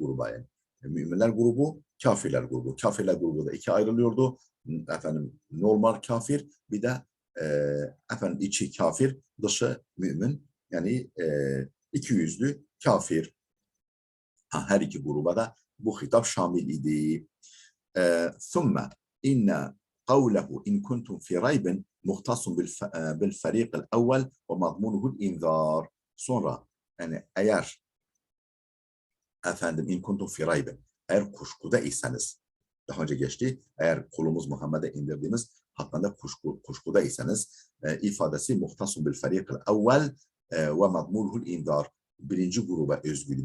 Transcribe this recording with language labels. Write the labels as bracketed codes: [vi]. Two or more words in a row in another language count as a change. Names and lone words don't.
[tr] Müminler grubu, kafirler grubu. Kafirler grubu da ikiye ayrılıyordu. Efendim normal kafir, bir de efendim içi kafir, dışı mümin. Yani iki yüzlü kafir. Her iki gruba da bu hitap şamil idi. [ar] ثم إن قوله إن كنتم في ريب مختص بالفريق الأول ومضمونه الإنذار. [tr] Sonra yani eğer efendim [ar] إن كنتم في ريب, [tr] eğer kuşkuda iseniz, daha önce geçti, eğer kulumuz Muhammed'e indirdiğimiz hakkında kuşkuda iseniz ifadesi [ar] مختص بالفريق الأول ومضمونه الإنذار, [tr] birinci gruba özgüydü.